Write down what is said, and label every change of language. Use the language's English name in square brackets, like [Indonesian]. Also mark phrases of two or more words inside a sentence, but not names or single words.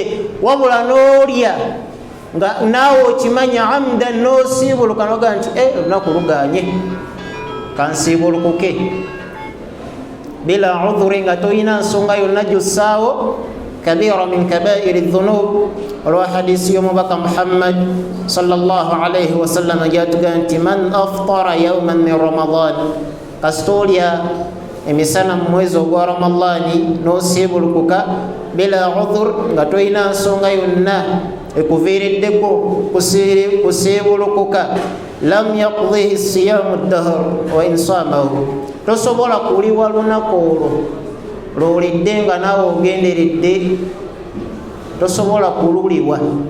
[Ganda] wabula n'olya nga naawe okimanya amdan n'osiibuluka noga nti olunaku luganye kansiibulukuke [Arabic] بلا عذر [Ganda] nga tolina nsonga yonna gy'ossaawo [Arabic] كبيرة من كبائر الذنوب [Ganda] olwa hadisi y'omubaka Muhammad [Arabic] صلى الله عليه [Ganda] wasallam gyatuga nti [Arabic] من أفطر يوما من رمضان [Ganda] kasitolya emisana mu mwezi ogwa ramadani n'osiibulukuka [Arabic] بلا عذر [Ganda] nga tolina nsonga yonna ekuviiriddeko kusiibulukuka [Arabic] لم يقضه صيام الدهر وإن صامه [Ganda] tosobola kuliwa lunaku olwo lwolidde nga naawe ogenderedde tosobola kululiwa